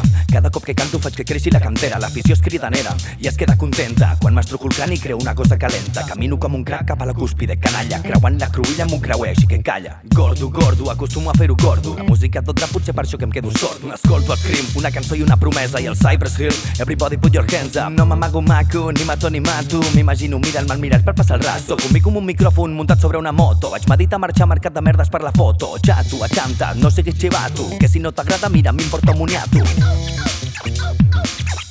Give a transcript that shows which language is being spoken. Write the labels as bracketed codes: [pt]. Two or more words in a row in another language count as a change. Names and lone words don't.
[ca] Cada cop que canto faig que creixi la cantera. L'afició és cridanera i es queda contenta quan m'estrujo el crani i creo una cosa calenta. Camino com un crac cap a la cúspide canalla, creuant la cruïlla amb un creuer, així que calla. Gordo, acostumo a fer-ho gordo. La música tot drap, potser per això que em quedo sord. Escolto el crim, una cançó i una promesa, i el Cypress Hill, [en] everybody put your hands up. [ca] No m'amago maco, ni mato ni mato. M'imagino mirant mal mirat per passar el rato. Conmigo amb un micròfon muntat sobre una moto. Vaig meditar marxar marcat de merdes per la foto. Xato, acanta, no siguis xivato, que si no t'agrada, mira, m'importa un moniato.